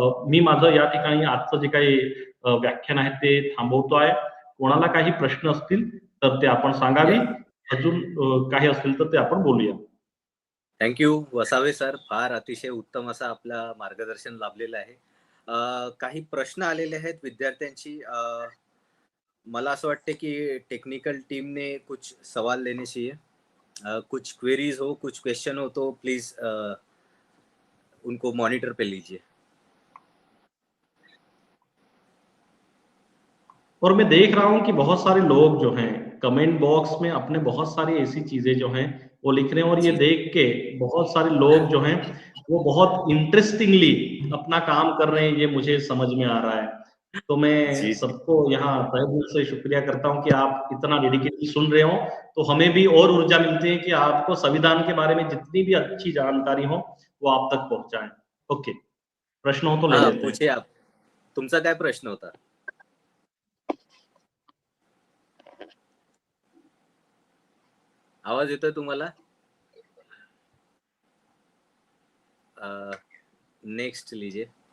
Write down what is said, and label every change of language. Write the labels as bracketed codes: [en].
[mr] मी माझं या ठिकाणी आजचं जे काही व्याख्यान आहे ते थांबवतो आहे. कोणाला काही प्रश्न असतील तर ते आपण सांगावी. अजून काही असतील तर ते आपण बोलूया. थँक्यू वसावे सर, फार अतिशय उत्तम असं आपलं मार्गदर्शन लाभलेलं आहे. काही प्रश्न आलेले आहेत विद्यार्थ्यांची. मला असं वाटतं की [hi] टेक्निकल टीम ने कुछ सवाल लेने चाहिए. कुछ क्वेरीज हो, कुछ क्वेश्चन हो तो प्लीज उनको मॉनिटर पे लीजिए. और मैं देख रहा हूँ कि बहुत सारे लोग जो हैं कमेंट बॉक्स में अपने बहुत सारी ऐसी चीजें जो हैं वो लिख रहे हैं और ये देख के बहुत सारे लोग जो हैं वो बहुत इंटरेस्टिंगली अपना काम कर रहे हैं, ये मुझे समझ में आ रहा है. तो मैं सबको यहाँ तहे दिल से शुक्रिया करता हूँ कि आप इतना डेडिकेटली सुन रहे हो. तो हमें भी और ऊर्जा मिलती है कि आपको संविधान के बारे में जितनी भी अच्छी जानकारी हो वो आप तक पहुंचाएं. ओके, प्रश्न हो तो ले लेते हैं. पूछे आप, [mr] तुमचा काय प्रश्न होता? आवाज येतोय तुम्हाला? [hi] नेक्स्ट लीजिए.